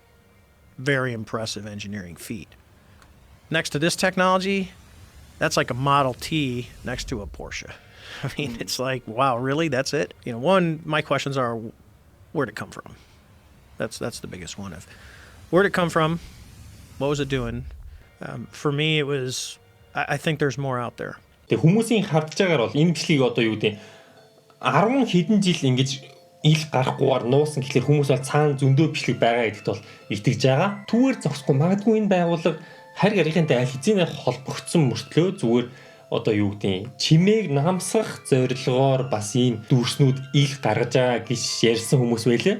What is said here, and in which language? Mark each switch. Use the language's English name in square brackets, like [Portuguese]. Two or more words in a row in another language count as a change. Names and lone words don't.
[English] Very impressive engineering feat. Next to this technology, that's like a Model T next to a Porsche. I mean, it's like, wow, really? That's it? My questions are, where'd it come from? That's the biggest one. Where'd it come from? What was it doing? For me, it was, I think there's more out there. [Mongolian] Тэг хүмүүсийн хардж байгаагаар бол энэ бичлэгийг одоо юу гэдэг 10 хэдэн жил ингэж ил гарахгүйгээр нуусан гэхэлэр хүмүүс бол цаана зөндөө бичлэг байгаа гэдэгт бол итгэж байгаа. Түүгээр зогсохгүй магадгүй энэ байгууллага харь гарийнхэнтэй аль хэзээ холбогдсон мөртлөө зүгээр одоо юу гэдэг чимээг намсгах зорилгоор бас ийм дүүрснүүд ил гаргаж байгаа гэж ярьсан хүмүүс байлээ.